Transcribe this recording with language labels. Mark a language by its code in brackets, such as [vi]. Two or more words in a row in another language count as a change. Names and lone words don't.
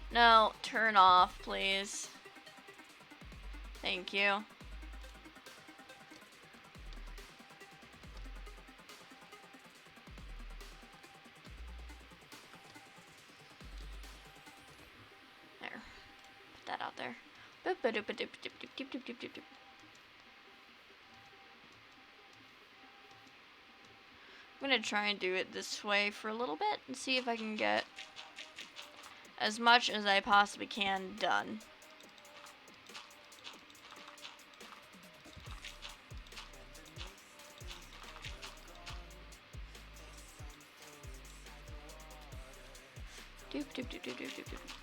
[en] No, turn off, please. Thank you. There. Put that out there. Boop, ba-doop, ba-doop, doop, doop, doop, doop, doop, doop, doop. I'm gonna try and do it this way for a little bit and see if I can get as much as I possibly can done. Doop, doop, doop, doop, doop, doop, doop.